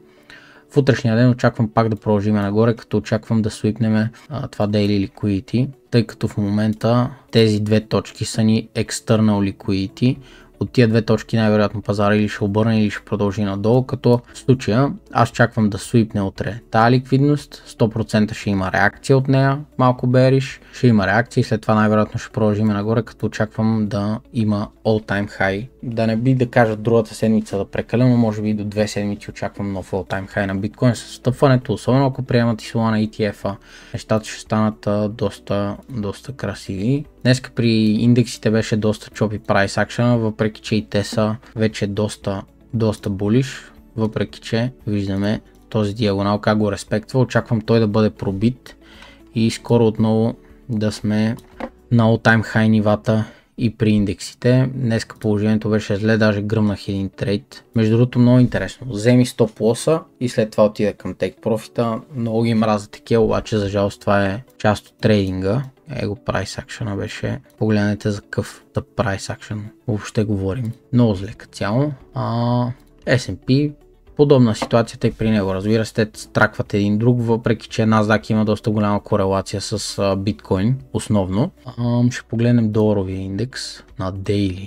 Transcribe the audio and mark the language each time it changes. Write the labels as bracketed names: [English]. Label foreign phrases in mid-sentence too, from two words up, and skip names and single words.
[Bulgarian] В утрешния ден очаквам пак да продължим нагоре, като очаквам да свипнем това [English] Daily Liquidity, [Bulgarian] тъй като в момента тези две точки са ни [English] External Liquidity. [Bulgarian] От тия две точки най-вероятно пазара или ще обърне или ще продължи надолу, като в случая аз очаквам да свипне утре тази ликвидност, 100% ще има реакция от нея, малко бериш, ще има реакция и след това най-вероятно ще продължим нагоре, като очаквам да има [English] all-time high. [Bulgarian] Да не би да кажа другата седмица да прекаля, но може би до 2 седмици очаквам нов [English] all-time high [Bulgarian] на биткоин с встъпването, особено ако приемат и Solana ETF-а, нещата ще станат доста красиви. Днеска при индексите беше доста чопи [English] price action, [Bulgarian] въпреки че и те са вече доста булиш, въпреки че виждаме този диагонал как го респектва. Очаквам той да бъде пробит и скоро отново да сме на [English] all-time high [Bulgarian] нивата и при индексите. Днеска положението беше зле, даже гръмнах един трейд. Между другото много интересно. Вземи стоп лоса и след това отида към [English] take profit. [Bulgarian] Много ги мразя такива, обаче за жалост това е част от трейдинга. Его [English] price action [Bulgarian] беше. Погледнете за какъв да [English] price action [Bulgarian] въобще говорим. Много зле като цяло. S&P подобна ситуацията и при него. Разбира се, те стракват един друг, въпреки че NASDAQ има доста голяма корелация с биткоин основно. Ще погледнем доларовия индекс на Daily.